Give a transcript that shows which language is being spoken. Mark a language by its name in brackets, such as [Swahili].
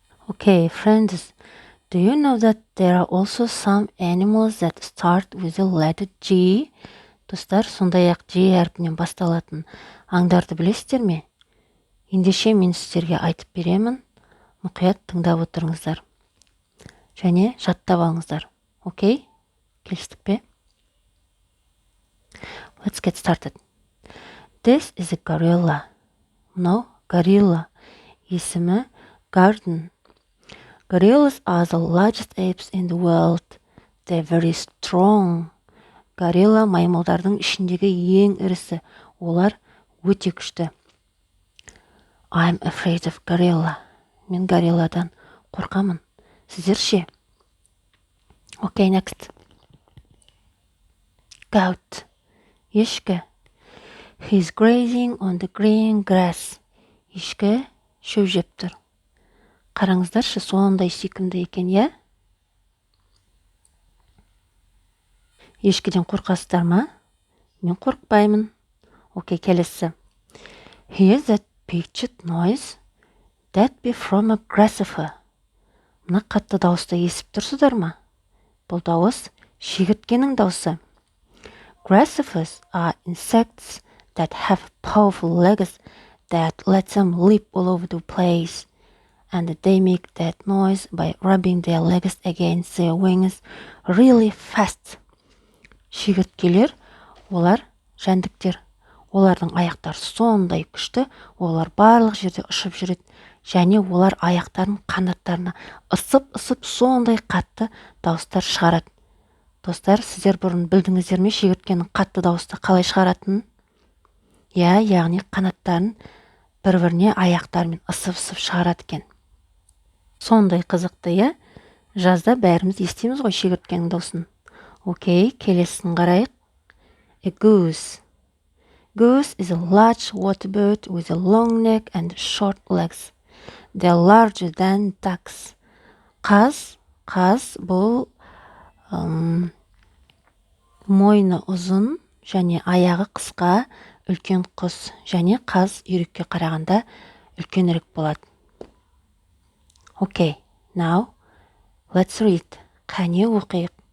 [English] Okay, friends, do you know that there are also some animals that start with the letter G? [Kazakh] Достар, сондай-ақ G әрпінен басталатын аңдарды білесіздер ме? Ендеше мен сіздерге айтып беремін. Мұқият тыңдап отырыңыздар. Және жаттап алыңыздар. Окей? Келістік пе? [English] Let's get started. This is a gorilla. No, gorilla. [Kazakh] Есімі Garden. [English] Gorillas are the largest apes in the world. They're very strong. [Kazakh] Горилла маймылдардың ішіндегі ең ірісі. Олар өте күшті. [English] I'm afraid of gorilla. [Kazakh] Мен горилладан қорқамын. Сіздер ше? [English] Okay, next. goat. [Kazakh] Ешкі. [English] He's grazing on the green grass. [Kazakh] Ешкі шөп жеп тұр. Қараңыздаршы, сондай сүйкімді екен, я? Ешкіден қорқасыздар ма? Мен қорқпаймын. Окей, келесі. [English] Hear that pitched noise? That be from a grasshopper. [Kazakh] Мына қатты дауысты естіп тұрсыздар ма? Бұл дауыс шегірткенің дауысы. [English] Grasshoppers are insects that have powerful legs that let them leap all over the place. And they make that noise by rubbing their legs against their wings really fast. [Kazakh] Шегірткелер, олар жәндіктер. Олардың аяқтары сондай күшті, олар барлық жерде ұшып жүреді. Және олар аяқтарын қанаттарына ысып сондай қатты дауыстар шығарады. Достар, сіздер бұрын білдіңіздер ме шегірткенің қатты дауысты қалай шығаратынын? Яғни қанаттарын бір-біріне аяқтарымен ысып шығарады екен. Сондай қызықты, жазда бәріміз естиміз ғой шегірткенің дауысын. Окей, келесін қарайық. [English] A goose. Goose is a large water bird with a long neck and short legs. They're larger than ducks. [Kazakh] Қаз бұл мойны ұзын және аяғы қысқа үлкен құс, және қаз үйрекке қарағанда үлкенірек болады. [English] Okay, now let's read. [Kazakh] Қане оқиық.